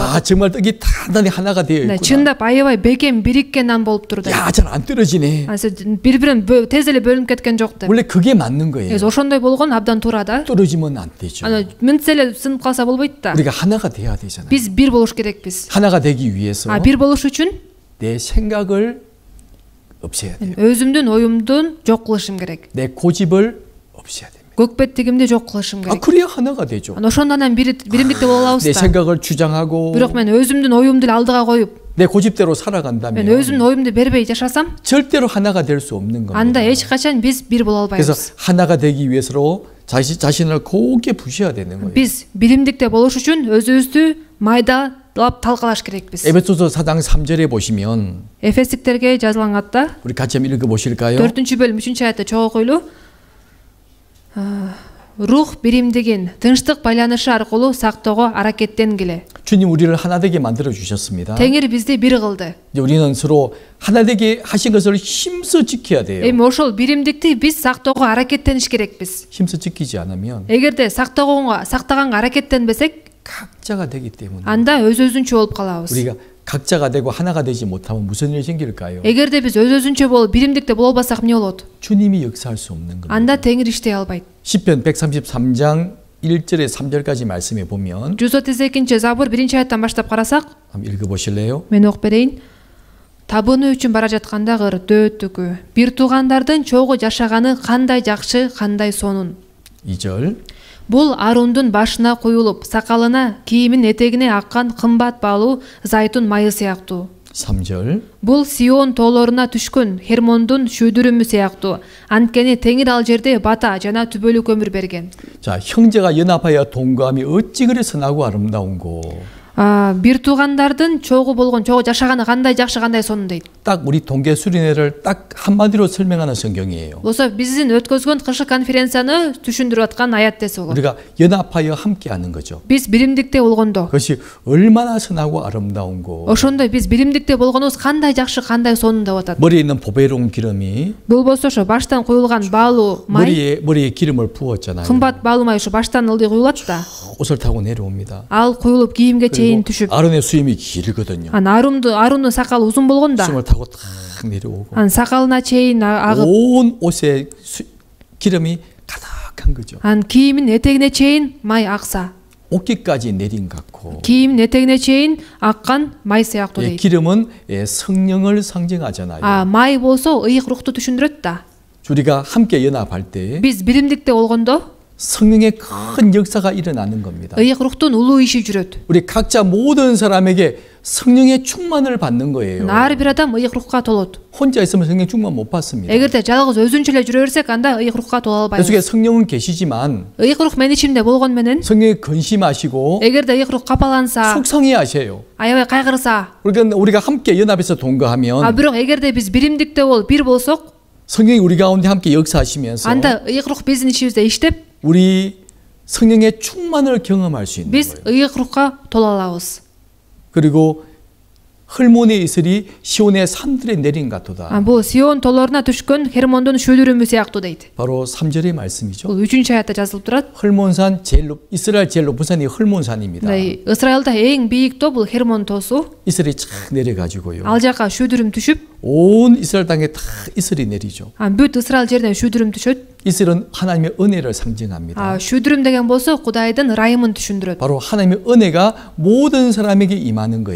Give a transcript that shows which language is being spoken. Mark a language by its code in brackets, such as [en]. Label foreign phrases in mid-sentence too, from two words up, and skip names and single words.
[ko] 야, 정말 떡이 단단히 하나가 되어 있구나. [ky] чындап аябай бекем бириккен нан болуп турду. [ko] 야, 잘 안 떨어지네. [ky] бири бирин тез эле бөлүнүп кеткен жок деп. [ko] 원래 그게 맞는 거예요. [ky] 그래서 ошондой болгон абдан туура да. [ko] 떨어지면 안 되죠. [ky] мынтсе эле сынып калса болбойт да. [ko] 우리가 하나가 돼야 되잖아요. [ky] биз бир болуш керекпиз. [ko] 하나가 되기 위해서 [ky] бир болуш үчүн [ko] 내 생각을 없애야 돼요. [ky] өзүмдүн оюмдун жок кылышым керек. [ko] 내 고집을 없애야 됩니다. [ky] көкбеттигимди жок кылышым керек. [ko] 그래야 하나가 되죠. [ky] ошондон анан биримдикте боло алабыз [ko] 내 [ky] да. [ko] 생각을 주장하고 [ky] бирок мен өзүмдүн оюмду эле алдыга коюп, [ko] 내 고집대로 살아간다면 [ky] мен өзүмдүн оюмду бербей жашасам, [ko] 절대로 하나가 될 수 없는 [ky] анда [ko] 겁니다. [ky] эч качан биз бир боло [ko] 그래서 [ky] албайбыз. [ko] 하나가 되기 위해서로 자신을 곱게 부셔야 되는 거예요. [ky] биз биримдикте болуш үчүн өзүбүздү майдалап талкалаш керекпиз. [ko] 에베소서 4장 3절에 보시면 [ky] эфестиктерге жазылган катта [ko] 우리 같이 한번 읽어보실까요? [ky] 4-бөлүм 3-аятта чогуу окуйлу. рух биримдигин тынчтык байланышы аркылуу сактоого аракеттенгиле. [ko] 주님 우리를 하나 되게 만들어 주셨습니다. [ky] теңир бизди бир кылды. [ko] 이제 우리는 서로 하나 되게 하신 것을 힘써 지켜야 돼요. [ky] эми ошол биримдикти биз сактоого аракеттениш керекпиз. [ko] 힘써 지키지 않으면 [ky] эгерде сактаганга аракеттенбесек, [ko] 각자가 되기 때문에 [ky] анда өзүнчө болуп калабыз. [ko] 우리가 각자가 되고 하나가 되지 못하면 무슨 일이 생길까요? [ky] эгерде биз өзүнчө болуп биримдикте боло албасак эмне болот? [ko] 주님이 역사할 수 없는 겁니다. [ky] анда теңир иштей албайт. [ko] 시편 133장 1절에 3절까지 말씀해 보면 [ky] 132-забур 1-аяттан баштап карасак, [ko] 한번 읽어보실래요? [ky] мен окуп берейин. табыны үчүн бара жаткандагы дөөттүкү, бир туугандардын чогуу жашаганы кандай жакшы, кандай сонун. [ko] 2절 [ky] бул Арундун башына куюлуп, сакалына, кийимин этегине аккан кымбат баалуу зайтун майы сыяктуу. [ko] 3절 [ky] бул Сион тоолоруна түшкөн Хермондун шүйдүрүмү сыяктуу. анткени теңир ал жерде бата жана түбөлүк көмүр берген. [ko] 자, 형제가 연합하여 동거함이 어찌 그리 선하고 아름다운고. [ky] бир туугандардын чогуу жашаганы кандай жакшы, кандай сонун дейт. [ko] 딱 우리 동계 수련회를 딱 한마디로 설명하는 성경이에요. [ky] болсо биздин өткөзгөн кышкы конференцияны түшүндүрүп аткан аят десе болот. [ko] 우리가 연합하여 함께 하는 거죠. [ky] биз биримдикте болгондо, [ko] 그것이 얼마나 선하고 아름다운고. [ky] ошондой биз биримдикте болгонубуз кандай жакшы, кандай сонун деп атат. [ko] 머리에 있는 보배로운 기름이 [ky] бул болсо ошо баштан куюлган баалуу май, [ko] 머리에 기름을 부었잖아요. [ky] кымбат баалуу май ошо баштан ылдый куюлат да. [ko] 옷을 타고 내려옵니다. [ky] ал куюлуп кийимге чейин түшүп, [ko] 아론의 수염이 길거든요. [ky] Арундун сакалы узун болгон да. [ko] 수염을 타고 탁 내려오고 [ky] сакалына чейин агып, [ko] 온 옷에 기름이 가득한 거죠. [ky] кийимин этегине чейин май акса. [ko] 옷깃까지 내린 같고. [ky] кийимин этегине чейин аккан май сыяктуу дейт. [ko] 기름은 성령을 상징하잖아요. [ky] май болсо ыйык рухту түшүндүрөт да. [ko] 우리가 함께 연합할 때 [ky] биз биримдикте болгондо [ko] 성령의 큰 역사가 일어나는 겁니다. [ky] ыйык руктун улуу иши жүрөт. [ko] 우리 각자 모든 사람에게 성령의 충만을 받는 거예요. [ky] ар бир адам ыйык рухка толот. [ko] 혼자 있으면 성령 충만 못 받습니다. [ky] эгерде жалгыз өзүнчө эле жүрө берсек, анда ыйык рухка толо [ko] 내 속에 [ky] албайбыз. [ko] 성령은 계시지만 [ky] ыйык рух менин ичимде болгон менен, [ko] 성령에 근심하시고 [ky] эгерде ыйык рух капаланса, [ko] 속상해하셔요. [ky] аябай кайгырса, [ko] 그러니까 우리가 함께 연합해서 동거하면 [ky] бирок эгерде биз биримдикте болуп бир болсок, [ko] 성령이 우리 가운데 함께 역사하시면서 [ky] анда ыйык рух биздин ичибизде иштеп, [ko] 우리 성령의 충만을 경험할 수 있는 [ky] биз [ko] 거예요. [ky] ыйык рухка толо алабыз. [ko] 그리고 헐몬의 이슬이 시온의 산들에 내린 같도다. [ky] бул Сион тоолоруна түшкөн Хермондун шүйдүрүмү сыяктуу дейт. [ko] 바로 3절의 말씀이죠. [ky] бул 3-аятта жазылып турат. [ko] 헐몬산 이스라엘 제일 높은 산이 헐몬산입니다. [ky] Ысрайылда эң бийик тоо бул Хермон тоосу. [ko] 이슬이 착 내려가지고요. [ky] ал жака шүйдүрүм түшүп, [ko] 온 이스라엘 땅에 다 이슬이 내리죠. [ky] бүт Ысрайыл жерден шүйдүрүм түшөт. [ko] 이슬은 하나님의 은혜를 상징합니다. [ky] шүдрүм деген болсо Кудайдын ырайымын түшүндүрөт. [ko] 바로 하나님의 은혜가 모든 사람에게 임하는 거예요.